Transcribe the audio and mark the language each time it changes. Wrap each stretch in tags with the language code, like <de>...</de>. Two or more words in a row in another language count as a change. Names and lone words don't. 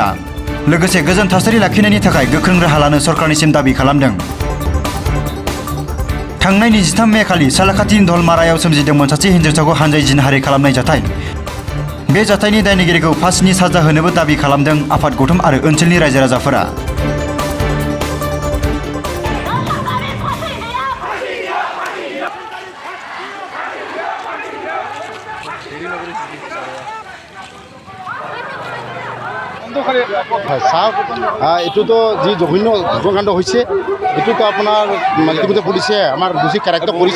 <brx>लोगोसे गोजोन थासारि लाखिनायनि थाखाय गोख्रों राहा लानो सरकारनिसिम दाबि खालामदों। थांनाय 23 मे खालि सालाकाथिनि दलमारायाव सोमजिदोंमोन सासे हिन्जावसाखौ हानजायै जिनाहारि खालामनाय जाथाय। बे जाथायनि दायनिगिरिखौ फासिनि साजा होनोबो दाबि खालामदों आफाद गौथुम आरो ओनसोलनि रायजो राजाफोरा।</brx> <as>এইটোতো যি জঘন্য ধৰ্ষণকাণ্ড হৈছে এইটোতো আপোনাৰ ইতিমধ্যে পুলিচে আমাৰ দোষী কাৰ্য কৰিছে।</as>